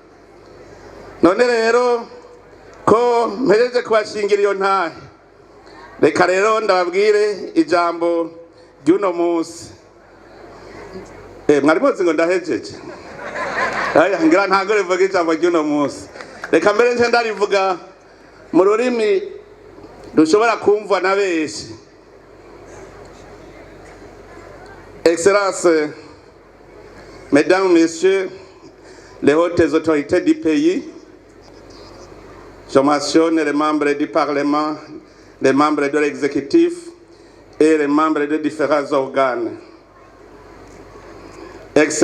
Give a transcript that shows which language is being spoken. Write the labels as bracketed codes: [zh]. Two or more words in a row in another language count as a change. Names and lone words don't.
[rn] None rero ko mpejeje kubashingira iyo ntahe, reka rero ndababwire ijambo ry'uno munsi. Mwari muzi ngo ndahejeje? Aya ngira ntago rivuga ijambo ry'uno munsi. Reka mbere nje ndarivuga mu rurimi dushobora kumva na benshi. [fr] Excellences, Mesdames, Messieurs, les hautes autorités du pays, je mentionne les membres du Parlement, les membres de l'exécutif et les membres de différents organes.